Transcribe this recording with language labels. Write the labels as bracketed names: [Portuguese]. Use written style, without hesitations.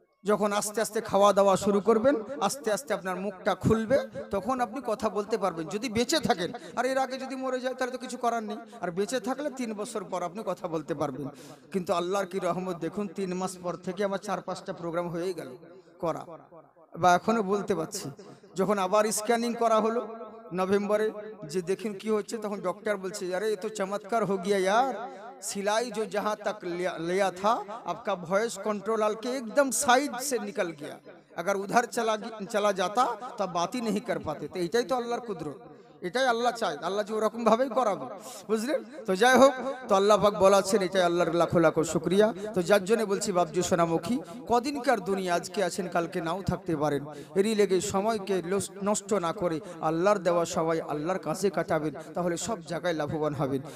[Bangla] যখন আস্তে আস্তে খাওয়া দাওয়া শুরু করবেন, আস্তে আস্তে আপনার মুখটা খুলবে, তখন আপনি কথা বলতে পারবেন, যদি বেঁচে থাকেন। আর এর আগে যদি মরে যায় তাহলে তো কিছু করার নেই, আর বেঁচে থাকলে 3 বছর পর আপনি কথা বলতে পারবেন। কিন্তু আল্লাহর কি রহমত দেখুন, 3 মাস পর থেকে আমার 4-5টা প্রোগ্রাম হয়ে গেল করা, বা এখনো বলতে পারছি। যখন আবার স্ক্যানিং করা হলো নভেম্বরে, যে দেখুন কি হচ্ছে, তখন ডক্টর বলছে, আরে এ তো চমৎকার [Hindi] हो गया यार, सिलाई जो जहां तक लिया था आपका वॉइस कंट्रोल के एकदम साइड से निकल गया, अगर उधर चला जाता तो बात ही नहीं कर पाते। [Bangla] तो এটাই তো আল্লাহর কুদরত, এটাই আল্লাহ চায়, আল্লাহ যে ওরকম ভাবেই করাবে, বুঝলেন? তো যাই হোক, তো আল্লাহ পাক বলাচ্ছেন, এটাই আল্লাহর লাখো লাখো শুকরিয়া। তো যার জন্য বলছি বাবজু সোনামুখী, কদিনকার দুনিয়া, আজকে আছেন কালকে নাও থাকতে পারেন, এরই লেগে সময়কে নষ্ট না করে আল্লাহর দেওয়া সবাই আল্লাহর কাছে কাটাবেন, তাহলে সব জায়গায় লাভবান হবেন।